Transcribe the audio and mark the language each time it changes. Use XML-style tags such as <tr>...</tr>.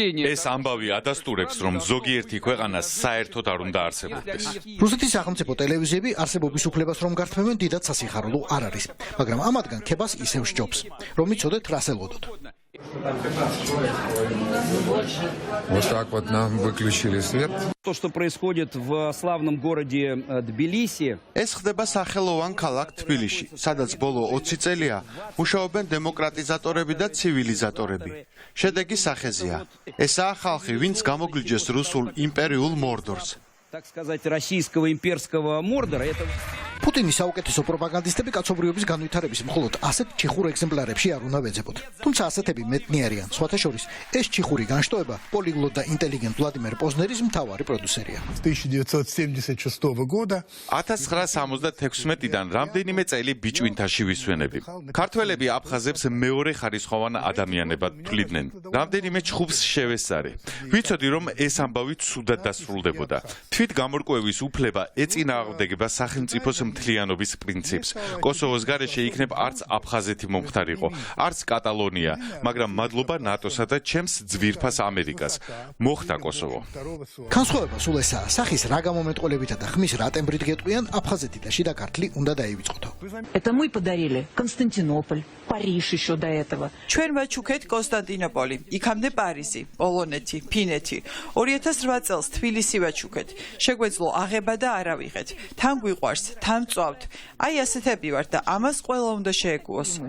<ka>ეს ამბავი ადასტურებს, რომ ზოგიერთი ქვეყანა საერთოდ არ უნდა არსებობდეს. რუსეთის სახელმწიფო ტელევიზიები არსებობის უფლებას რომ გართმევენ დიდად სასიხარულო არ არის, მაგრამ ამათგან ქებას ისევ სჯობს, რომ იცოდეთ რას ელოდოთ.</ka> <ru>Вот так вот нам выключили свет. То, что происходит в славном городе Тбилиси.</ru> <ka>ეს ხდება სახელოვან ქალაქ თბილისში, სადაც ბოლო 20 წელია მუშაობენ დემოკრატიზატორები და ცივილიზატორები. შედეგი სახეზეა. ესაა ხალხი, ვინც გამოგლიჯეს რუსულ იმპერიულ მორდორს.</ka> <ru>Так сказать, российского имперского мордора. Это</ru> <ka>პუტინის საუკეთესო პროპაგანდისტები კაცობრიობის განვითარების მხოლოდ ასეთ ჩიხურ ეგზემპლარებში არ უნდა ვეძებოთ. თუმცა ასეთები მეტნი არიან. სხვათა შორის, ეს ჩიხური განშტოება პოლიგლოტ და ინტელიგენტ ვლადიმერ პოზნერის მთავარი პროდიუსერია.</ka> <ru>1976 года</ru> <ka>1976-დან რამდენიმე წელი ბიჭვინთაში ვისვენები. ქართველები აფხაზებს მეორე ხარისხოვან ადამიანებად თვლიდნენ. რამდენიმე ჩხუბს შევესწარი. ვიცოდი, რომ ეს ამბავი ცუდად დასრულდებოდა. თვით გამორკვევის უფლება ეწინააღმდეგება სახელმწიფოს მთლიანობის პრინციპს. კოსოვოს გარეშე იქნებ არც აფხაზეთი მომხდარიყო, არც კატალონია, მაგრამ მადლობა ნატოსა და ჩემს ძვირფას ამერიკას. მოხდა კოსოვო. განსხვავება სულ ესაა, სახის რა გამომეტყოლებითა და ხმის რა ტემბრით გეტყვიან აფხაზეთი და შიდა ქართლი უნდა დაივიწყოთ.</ka> <ru>Это мы подарили Константинополь, Париж еще до этого.</ru> <ka>ჩვენ ვაჩუქეთ კონსტანტინოპოლი, იქამდე პარიზი, პოლონეთი, ფინეთი. 2008 წელს თბილისი ვაჩუქეთ. შეგვეძლო აღება და არავიღეთ. თან გვიყვარს, თან წვავთ. აი ასეთები ვართ და ამას ყველა უნდა შეეგუოს.</ka>